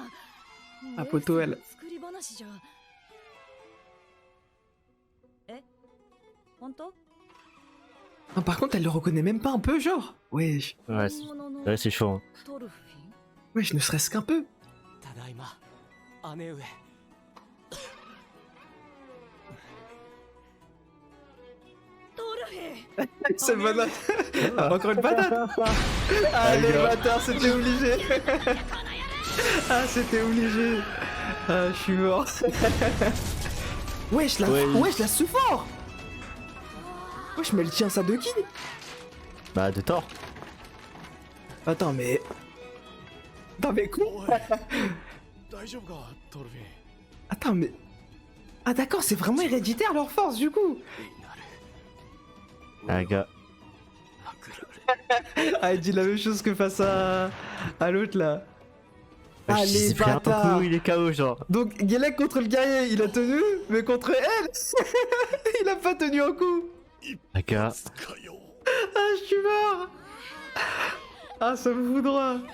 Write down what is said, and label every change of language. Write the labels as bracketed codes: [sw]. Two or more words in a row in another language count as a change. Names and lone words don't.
[ja] あポトエル作り話じゃえ本当 [fr] Ah, par contre, elle le reconnaît même pas un peu, genre. Wesh. Ouais, c'est chaud. Hein. [ja] トルフィン [fr] Wesh, ne serait-ce qu'un peu. [ja] ただいま姉上トルフィン [fr] C'est banane. Ah, encore une patate. Ah, les bâtards, c'était obligé. Ah, c'était obligé. Ah, je suis mort. Wesh, la, Ouais. wesh, la sous-fort. Wesh, mais elle tient ça de qui? Bah, de Thor. Attends, mais... Attends, mais quoi? [ja] おい大丈夫かトルフィン [fr] Attends, mais... Ah, d'accord, c'est vraiment héréditaire leur force, du coup. [ja] になる [fr] Ah, gars. [ja] 殴られ [fr] Ah, il dit la même chose que face à l'autre, là. Wesh, Ah, il les s'est pris un bâtards. coup, il est KO, genre. Donc, Gellec contre le guerrier, il a tenu, mais contre elle, il a pas tenu un coup. Ah, gars. [ja] かよ [fr] Ah, je suis mort. Ah, ça me fout droit.